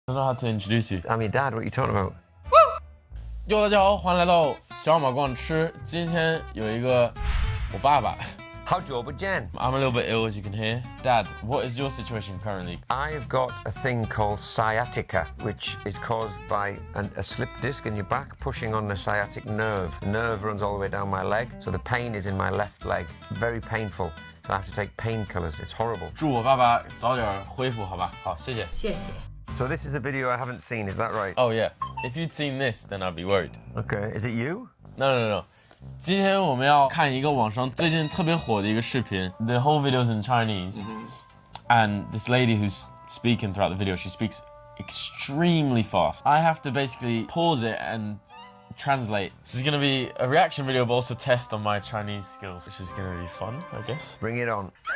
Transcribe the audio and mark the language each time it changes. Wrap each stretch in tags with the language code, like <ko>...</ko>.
<en>don't know how to introduce you. I'm your dad. What are you talking about?</en> <zh>哟，大家好，欢迎来到小马逛吃。今天有一个我爸爸。 How Joe, but Jen?</zh> <en>I'm a little bit ill, as you can hear. Dad, what is your situation currently? I've got a thing called sciatica, which is caused by a slip disc in your back pushing on the sciatic nerve. The nerve runs all the way down my leg, so the pain is in my left leg. Very painful. So I have to take painkillers. It's horrible.</en> <zh>祝我爸爸早点恢复，好吧？好，谢谢。谢谢。</zh> <en>So this is a video I haven't seen, is that right? Oh yeah. If you'd seen this, then I'd be worried. Okay. Is it you? No.</en> <zh>今天我们要看一个网上最近特别火的一个视频。</zh> <en>The whole video is in Chinese, and this lady who's speaking throughout the video, she speaks extremely fast. I have to basically pause it and translate. This is going to be a reaction video, but also test on my Chinese skills, which is going to be fun, I guess. Bring it on.</en>